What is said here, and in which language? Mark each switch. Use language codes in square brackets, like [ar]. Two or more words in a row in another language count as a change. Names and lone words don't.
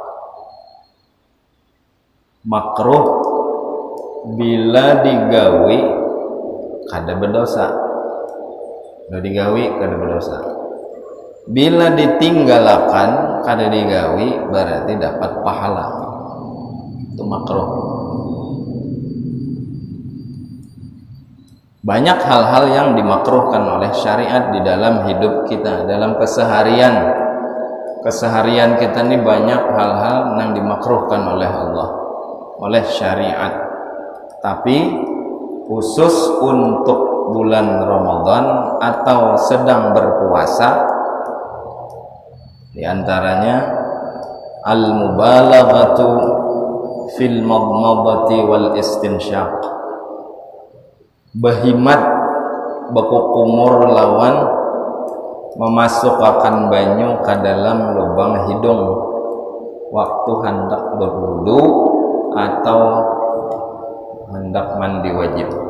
[bjn] Makruh bila digawi kada berdosa, bila digawi kada berdosa. Bila ditinggalkan kada digawi berarti dapat pahala. [id] Itu makruh. Banyak hal-hal yang dimakruhkan oleh syariat di dalam hidup kita, dalam keseharian kita ini banyak hal-hal yang dimakruhkan oleh Allah, oleh syariat. Tapi khusus untuk bulan Ramadan atau sedang berpuasa, [bjn] di antaranya [ar] المبالغة في المضمضة والاستنشاق, [bjn] berhimat berkumur lawan memasukkan banyu ke dalam lubang hidung waktu hendak berwudu atau hendak mandi wajib.